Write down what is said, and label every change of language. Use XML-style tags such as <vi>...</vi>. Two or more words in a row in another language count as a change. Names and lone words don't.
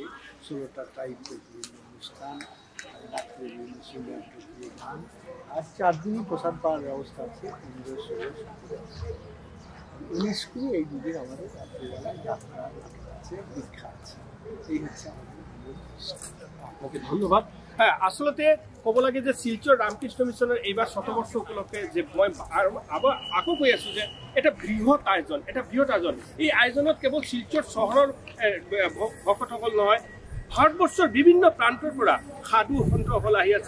<bn>১৬টা টাইপের বিভিন্ন অনুষ্ঠান, রাত্রে বিভিন্ন সিঙ্গার প্রক্রিয়া গান। আর ৪ দিনই প্রসাদ পাওয়ার ব্যবস্থা আছে। ১৫, ১৬, ১৭, ১৯, ২০ এই দুদিন আমাদের রাত্রিবেলায় যাত্রা আছে, দীক্ষা আছে। এই হচ্ছে আমাদের। আপনাকে ধন্যবাদ।</bn> <as>হ্যাঁ, আসলে ক'ব লাগে যে শিলচর ৰামকৃষ্ণ মিছনৰ এইবাৰ ১০০ উপলক্ষে যে মই আকৌ কৈ আছোঁ যে এটা বৃহৎ আয়োজন, এই আয়োজনত কেৱল শিলচৰ চহৰৰ ভকতসকল নহয়, ভাৰতবৰ্ষৰ বিভিন্ন প্ৰান্তৰ পৰা সাধু সন্তসকল আহি আছে।</as>